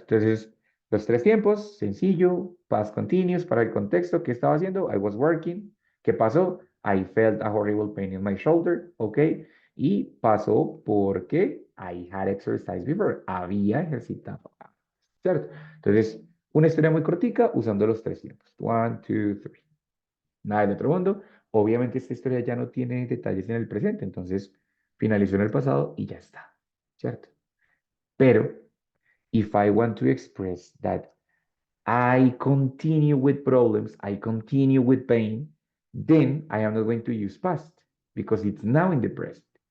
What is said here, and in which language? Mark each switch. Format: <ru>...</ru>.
<es>Entonces, los tres tiempos, sencillo, past continuous para el contexto, ¿qué estaba haciendo?</es> <en>I was working.</en> <es>¿Qué pasó?</es> <en>I felt a horrible pain in my shoulder, ¿ok?</en> <es>Y pasó porque</es> <en>I had exercised before.</en> <es>Había ejercitado. ¿Cierto? Entonces, una historia muy cortica usando los tres tiempos. 1, 2, 3. Nada del otro mundo. Obviamente esta historia ya no tiene detalles en el presente, entonces finalizó en el pasado y ya está, ¿cierto?</es> <en>Pero, if I want to express that I continue with problems, I continue with pain, then I am not going to use past because it's now in the present.</en>